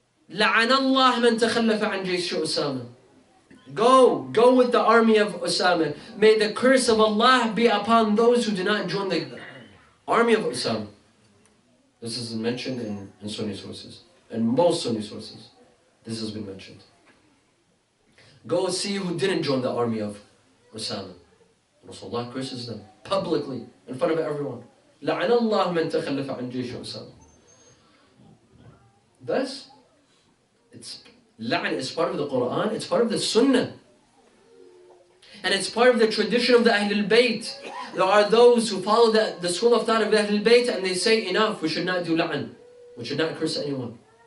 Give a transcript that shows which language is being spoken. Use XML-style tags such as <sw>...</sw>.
<ar>لعن الله من تخلف عن جيش أسامة.</ar> <en>Go with the army of Usama. May the curse of Allah be upon those who do not join the army of Usama. This is mentioned in Sunni sources. In most Sunni sources, this has been mentioned. Go see who didn't join the army of Usama. Rasulullah curses them publicly in front of everyone.</en> <ar>لعن الله من تخلف عن جيش أسامة.</ar> <en>Thus, La'an is part of the Quran, it's part of the Sunnah. And it's part of the tradition of the Ahlul Bayt. There are those who follow the school of thought of the Ahlul Bayt and they say, enough, we should not do La'an. We should not curse anyone.</en>